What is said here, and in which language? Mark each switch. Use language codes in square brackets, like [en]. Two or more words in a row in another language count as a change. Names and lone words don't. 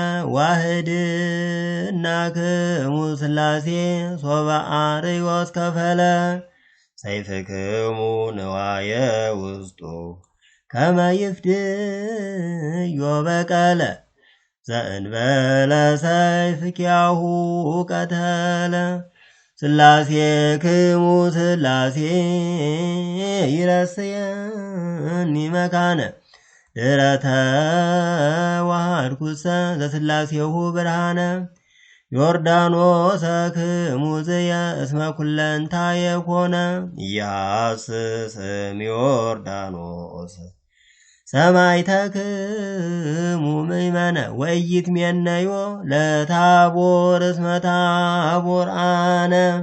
[gez] ዋህድናክሙ ሥላሴ ሶበ አርዮስ ከፈለ ሰይፍክሙ ንዋየ ውስጡ ከመ ይፍድዮ በቀለ ዘእንበለ ሰይፍ ኪያሁ ቀተለ ሥላሴክሙ ሥላሴ ይረስየኒ መካነ ድኅረ ተዋሃድኩሰ ዘሥላሴሁ ብርሃነ ዮርዳኖሰ ክሙ ዝየ እስመ ኩለንታየ ኮነ ኢያሐስስም ዮርዳኖስ ሰማዕተክሙ ምእመነ ወኢይትሜነዮ ለታቦር እስመ ታቦር አነ